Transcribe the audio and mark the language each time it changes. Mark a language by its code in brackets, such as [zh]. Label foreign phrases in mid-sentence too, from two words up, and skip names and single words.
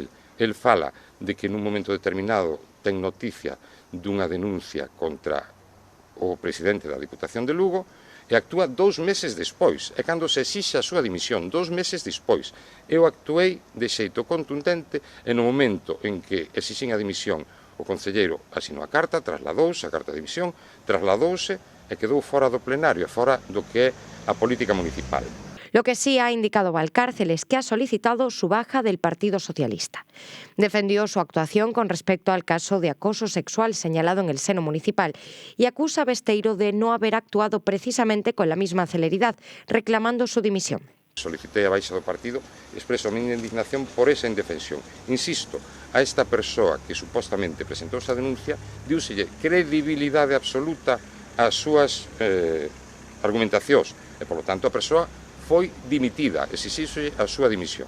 [gl] El fala de que nun momento determinado ten noticia dunha denuncia contra o presidente da Diputación de Lugo e actúa 2 meses despois. É cando se exixe a súa dimisión, 2 meses despois. Eu actuei de xeito contundente e no momento en que exixen a dimisión o concelleiro asinou a carta, trasladouse a carta de dimisión, trasladouse e quedou fora do plenario, fora do que é a política municipal. [es] Lo que sí ha indicado Valcárcel es que ha solicitado su baja del Partido Socialista. Defendió su actuación con respecto al caso de acoso sexual señalado en el seno municipal y acusa a Besteiro de no haber actuado precisamente con la misma celeridad, reclamando su dimisión. [gl] Solicitei a baixa do partido e expreso a miña indignación por esa indefensión. Insisto, a esta persoa que supostamente presentou esa denuncia diúselle credibilidade absoluta ás súas argumentacións e, polo tanto, a persoa foi dimitida, exixíxolle a súa dimisión.